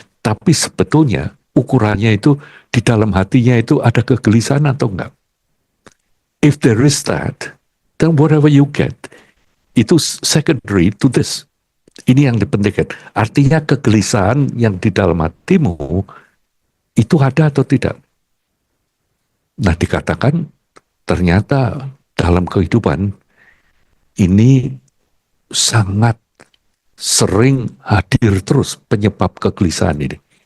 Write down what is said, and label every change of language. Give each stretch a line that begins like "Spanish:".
Indonesian: Tapi sebetulnya ukurannya itu di dalam hatinya itu ada kegelisahan atau enggak.
English: If there is that, then whatever you get
Indonesian: itu
English: secondary to this.
Indonesian: Ini yang dipentingkan. Artinya kegelisahan yang di dalam hatimu itu ada atau tidak. Nah, dikatakan ternyata dalam kehidupan ini sangat sering hadir terus penyebab kegelisahan ini.